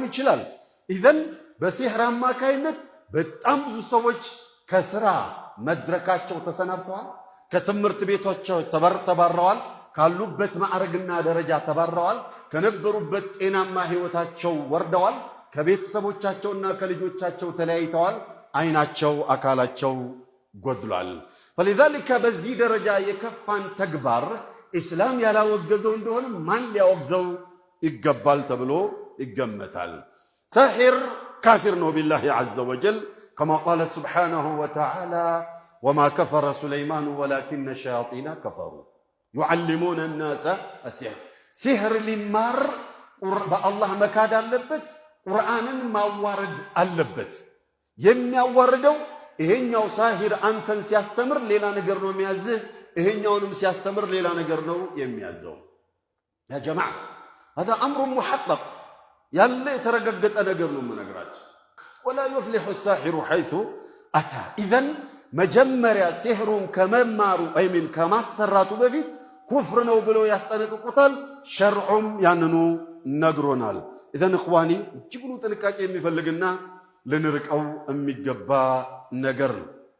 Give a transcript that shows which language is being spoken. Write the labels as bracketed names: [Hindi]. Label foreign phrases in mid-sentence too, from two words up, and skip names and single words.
[Amharic] ይችላል። ኢዘን በሲህር አማካይነት በጣም ብዙ ሰዎች ከስራ መድረካቸው ተሰናብተዋል። ከትምህርት ቤቶቻቸው ተባረዋል። ካሉበት ማዕረግና ደረጃ ተባረዋል። ከነበሩበት ጤናማ ህይወታቸው ወርደዋል። ከቤተሰቦቻቸውና ከልጆቻቸው ተለያይተዋል። አይናቸው አካላቸው ጎድሏል። فلذلك በዚህ ደረጃ የከፋን ተግባር እስላም ያላወገዘው እንደሆነ ማን ሊያወግዘው ይገባል ተብሎ ይገመታል። ሳሒር ካፊር ነው [Arabic] بالله عز وجل كما قال سبحانه وتعالى وما كفر سليمان ولكن الشياطين كفروا يعلمون الناس السحر [Amharic] ሲህር ሊማር በአላህ መካድ አለበት። ቁርአንን ማዋረድ አለበት። የሚያዋርደው ይሄኛው ሳሂር አንተን ሲያስተምር ሌላ ነገር ነው የሚያዝህ፣ ይሄኛውንም ሲያስተምር ሌላ ነገር ነው የሚያዘው። [Arabic] يا جماعة هذا امر محقق [Amharic] ያለ የተረጋገጠ ነገር ነው የምነግራችሁ። [Arabic] ولا يفلح الساحر حيث اتى اذا [Amharic] መጀመሪያ ሲህሩን ከመማሩ አይሚን ከማሰራቱ በፊት ኩፍር ነው ብለው ያስጠነቅቁታል። ሸርዑም ያንኑ ነግሮናል። [Arabic] إذن إخواني [Amharic] እጅጉን ጥንቃቄ የሚፈልግና ልንርቀው የሚገባ ነገር ነው።